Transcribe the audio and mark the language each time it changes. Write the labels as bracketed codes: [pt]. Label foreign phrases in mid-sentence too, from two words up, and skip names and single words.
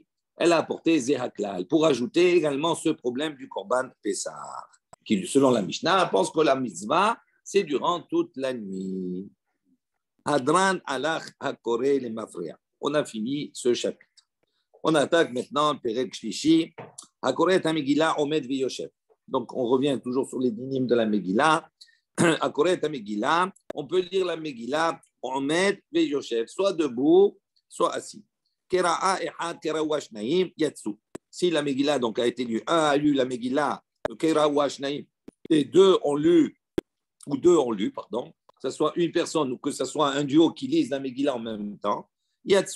[fr] Elle a apporté Zéhaklal pour ajouter également ce problème du [he] קרבן פסח, [fr] qui, selon la Mishnah, pense que la mitzvah, c'est durant toute la nuit. [he] הדרן עלך הקורא למפרע. [fr] On a fini ce chapitre. On attaque maintenant [he] פרק שלישי. הקורא את המגילה עומד ויושב. [fr] Donc, on revient toujours sur les dynimes de la Megillah. [he] הקורא את המגילה, [fr] on peut lire la Megillah [he] עומד ויושב, [fr] soit debout, soit assis. Si la Megillah donc a été lue, un a lu la Megillah, et deux ont lu, pardon, que ce soit une personne ou que ce soit un duo qui lise la Megillah en même temps, yatsu.